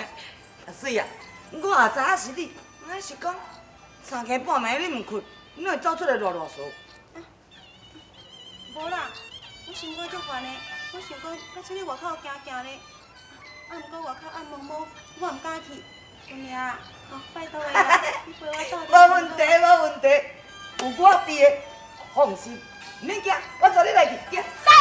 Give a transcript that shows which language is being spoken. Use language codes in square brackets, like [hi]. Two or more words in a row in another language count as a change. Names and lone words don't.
[nan] 水啊，我也知影是你，俺是讲3更半暝你毋困，你会走出来啰啰嗦。无啦，我心肝足烦的，我想讲要出去外口行行咧，毋过外口暗蒙蒙，我毋敢去。有命，拜托的啦，你陪我到。无问题，无问题，有我伫的，放心，唔免惊，我带你来去，行。